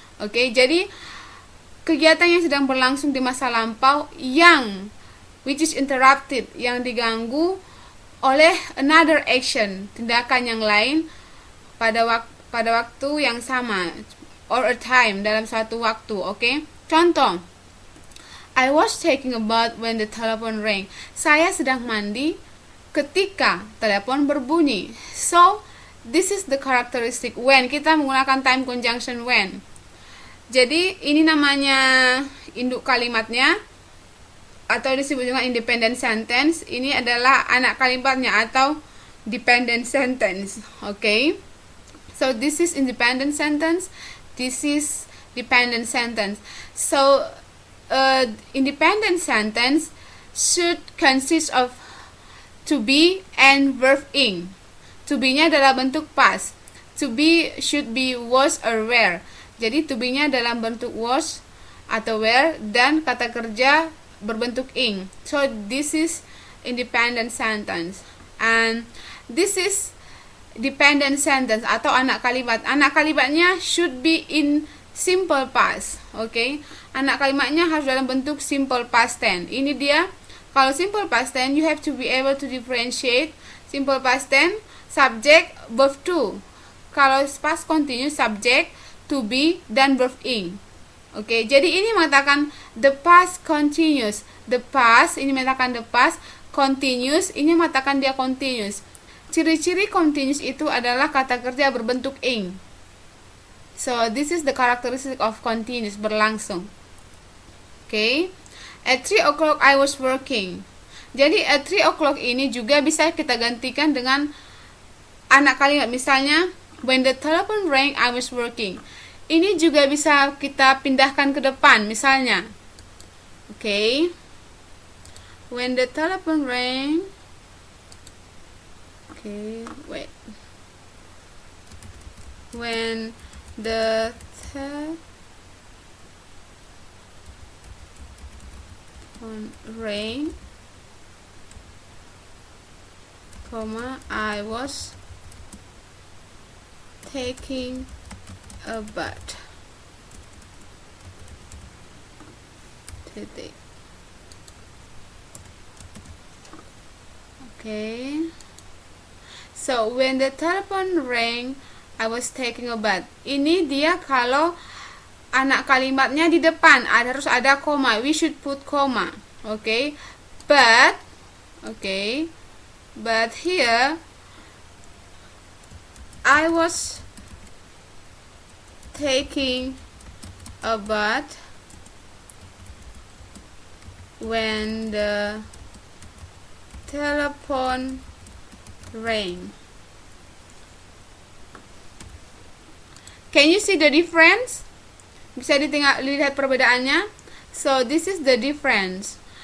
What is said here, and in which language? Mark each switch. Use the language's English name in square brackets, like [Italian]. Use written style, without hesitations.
[Indonesian] Oke, jadi kegiatan yang sedang berlangsung di masa lampau yang [English] which is interrupted, [Indonesian] yang diganggu oleh [English] another action, [Indonesian] tindakan yang lain pada waktu yang sama, [English] or a time, [Indonesian] dalam suatu waktu. Okay? [English] Contoh, I was taking a bath when the telephone rang. [Indonesian] Saya sedang mandi ketika telepon berbunyi. [English] So this is the characteristic when. [Indonesian] Kita menggunakan time conjunction when. Jadi ini namanya induk kalimatnya, atau disebut juga independent sentence. Ini adalah anak kalimatnya atau dependent sentence. [English] Okay, so this is independent sentence, this is dependent sentence. So independent sentence should consist of to be and verb ing. To be nya adalah bentuk past. To be should be was or were. [Indonesian] Jadi to be-nya dalam bentuk was atau were, dan kata kerja berbentuk ing. [English] So this is independent sentence, and this is dependent sentence [Indonesian] atau anak kalimat. Anak kalimatnya [English] should be in simple past. [Indonesian] Okay, anak kalimatnya harus dalam bentuk simple past tense. Ini dia. [English] Kalau simple past tense, you have to be able to differentiate simple past tense, subject, verb to. Kalau past continuous, subject, to be, dan verb ing. [Indonesian] Oke, jadi ini mengatakan the past continuous. The past, ini mengatakan the past. Continuous, ini mengatakan dia continuous. Ciri-ciri continuous itu adalah kata kerja berbentuk ing. [English] So, this is the characteristic of continuous, [Indonesian] berlangsung. [English] Oke, at 3 o'clock I was working. [Indonesian] Jadi, [English] at 3 o'clock [Indonesian] ini juga bisa kita gantikan dengan anak kalimat. Misalnya, [English] when the telephone rang I was working. [Indonesian] Ini juga bisa kita pindahkan ke depan, misalnya. [English] Okay. When the telephone rang. Okay, wait. When the telephone rang, I was taking a bath. Okay. So when the telephone rang, I was taking a bath. [Indonesian] Ini dia kalau anak kalimatnya di depan harus ada koma. [English] We should put koma. Okay. But okay. But here I was taking a bath when the telephone rang. Can you see the difference? [Indonesian] Bisa lihat perbedaannya. [English] So this is the difference.